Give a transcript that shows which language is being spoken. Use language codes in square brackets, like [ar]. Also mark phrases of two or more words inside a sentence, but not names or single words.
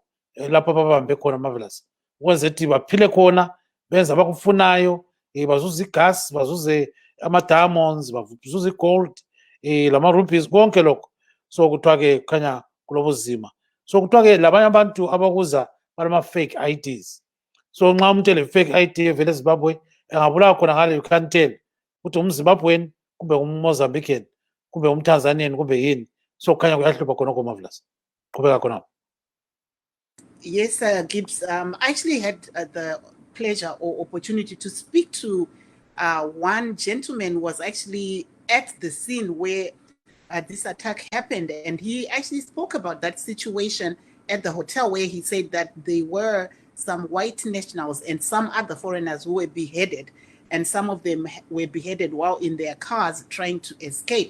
[nd] lapho ababambe khona marvelous ukwenza ukuthi baphile khona benze abakufunayo bazuze igas bazuze ama-diamonds bazuze i-gold lama-rupees konke lokho so kuthiwa-ke kukhanya kulobuzima so kuthiwa-ke labanye abantu abakuza balama-fake IDs so nxa umuntu ele-fake ID evele eZimbabwe engabulawa khona ngale [en] you can't tell [nd] ukuthi umZimbabwean kumbe uMozambican kumbe umTanzanian kumbe yini so kukhanya kuyahlupha khonokho marvelous qhubeka khonapho. [en] Yes, Gibbs. I actually had the pleasure or opportunity to speak to one gentleman who was actually at the scene where this attack happened, and he actually spoke about that situation at the hotel where he said that there were some white nationals and some other foreigners who were beheaded, and some of them were beheaded while in their cars trying to escape.